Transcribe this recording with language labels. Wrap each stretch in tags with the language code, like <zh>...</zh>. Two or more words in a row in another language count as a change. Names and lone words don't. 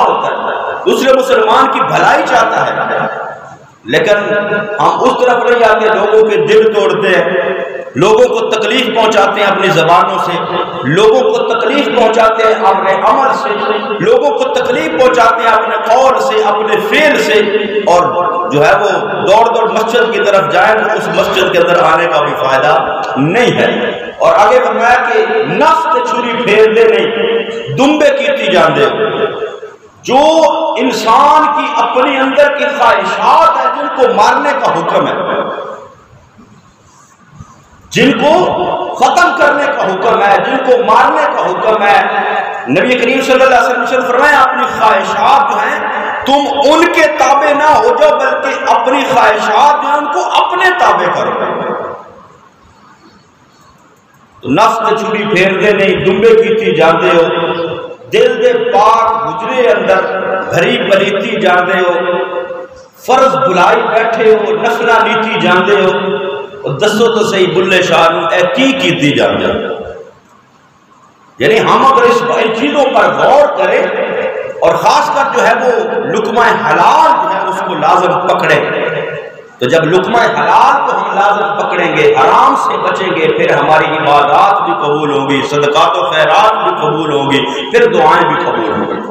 <ur>ہوتا ہے، دوسرے مسلمان کی بھلائی چاہتا ہے، لیکن ہم اس طرف نہیں جاتے، لوگوں کے دل توڑتے ہیں، لوگوں کو تکلیف پہنچاتے ہیں اپنی زبانوں سے، لوگوں کو تکلیف پہنچاتے ہیں اپنے عمل سے، لوگوں کو تکلیف پہنچاتے ہیں اپنے قول سے، اپنے فعل سے، اور جو ہے وہ دوڑ دوڑ مسجد کی طرف جائیں تو اس مسجد کے اندر آنے کا بھی فائدہ نہیں ہے۔ اور آگے فرمایا کہ</ur> <pa>نفس تے چھری پھیر دے نہیں، دمبے کیتی جاندے ہو۔</pa> <ur>جو انسان کی اپنی اندر کی خواہشات ہیں جن کو مارنے کا حکم ہے، جن کو ختم کرنے کا حکم ہے، جن کو مارنے کا حکم ہے، نبی کریم</ur> <ar>صلی اللہ علیہ وسلم</ar> <ur>فرمایا اپنی خواہشات جو ہیں تم ان کے تابع نہ ہو جاؤ بلکہ اپنی خواہشات جو ہیں ان کو اپنے تابع کرو۔</ur> <pa>تو نفس تے چھری پھیر دے نہیں، دمبے کیتی جاندے ہو، دل دے پاک حجرے اندر بھری پلیتی جاندے ہو، فرض بلائی بیٹھے ہو، نفلا نیتی جاندے ہو، اور دسو تو صحیح بلے شاہ نو اے کی کیتی جاندے ہو۔</pa> <ur>یعنی ہم اگر اس چیزوں پر غور کریں اور خاص کر جو ہے وہ لقمہ حلال جو ہے اس کو لازم پکڑیں، تو جب لقمہ حلال کو ہم لازم پکڑیں گے، حرام سے بچیں گے، پھر ہماری عبادات بھی قبول ہوں گی، صدقات و خیرات بھی قبول ہوں گی، پھر دعائیں بھی قبول ہوں گی۔</ur>